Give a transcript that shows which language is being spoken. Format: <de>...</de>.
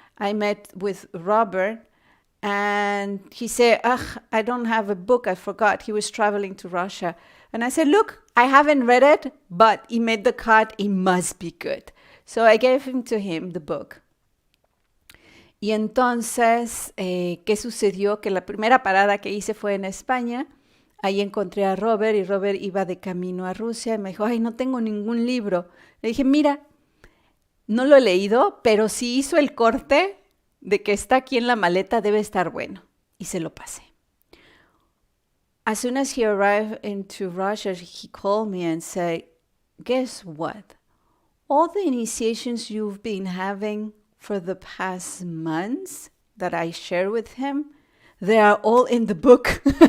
<en>I met with Robert. And he said, I don't have a book. I forgot. He was traveling to Russia. And I said, look, I haven't read it, but he made the cut. It must be good. So I gave to him the book.</en> <es>Y entonces, ¿qué sucedió? Que la primera parada que hice fue en España. Ahí encontré a Robert y Robert iba de camino a Rusia y me dijo, ay, no tengo ningún libro. Le dije, mira, no lo he leído, pero si hizo el corte de que está aquí en la maleta, debe estar bueno. Y se lo pasé.</es> <en>As soon as he arrived into Russia, he called me and said, guess what? All the initiations you've been having for the past months that I share with him, they are all in the book.</en>